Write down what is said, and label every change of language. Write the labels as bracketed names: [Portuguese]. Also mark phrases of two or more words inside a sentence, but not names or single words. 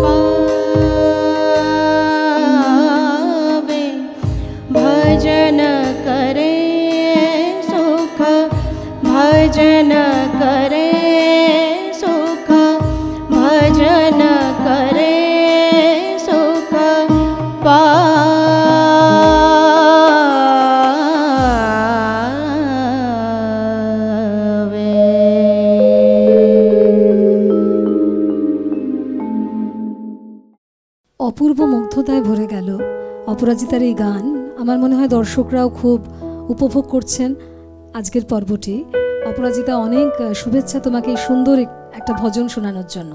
[Hindi] पावे, भजन करे सुख, भजन करे सुख, भजन करे सुख पावे। [Bangla] অপূর্ব মুগ্ধতায় ভরে গেল অপরাজিতার এই গান। আমার মনে হয় দর্শকরাও খুব উপভোগ করছেন আজকের পর্বটি। অপরাজিতা, অনেক শুভেচ্ছা তোমাকে এই সুন্দর একটা ভজন শোনানোর জন্য।